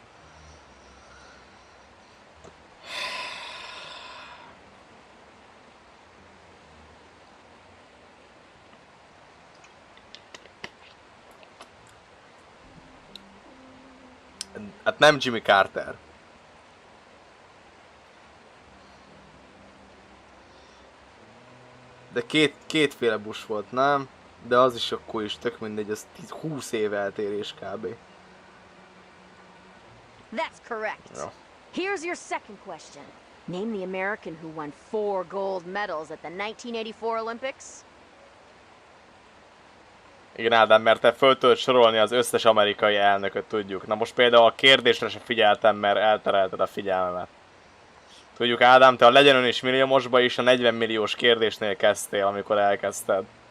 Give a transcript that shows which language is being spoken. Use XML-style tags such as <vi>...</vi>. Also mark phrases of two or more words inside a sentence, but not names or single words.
<hu>Hát nem Jimmy Carter. De kétféle Bush volt, nem? De az is akkor is tök mindegy, az 20 év eltérés kb.</hu> <en>That's correct.</en> <hu>Jó.</hu> <en>Here's your second question. Name the American who won 4 gold medals at the 1984 Olympics.</en> <hu>Igen, Ádám, mert te föl tudod sorolni az összes amerikai elnököt, tudjuk. Na most például a kérdésre se figyeltem, mert elterelted a figyelmemet. Tudjuk, Ádám, te a Legyen Ön is milliómosba is a 40 milliós kérdésnél kezdtél, amikor elkezdted.</hu>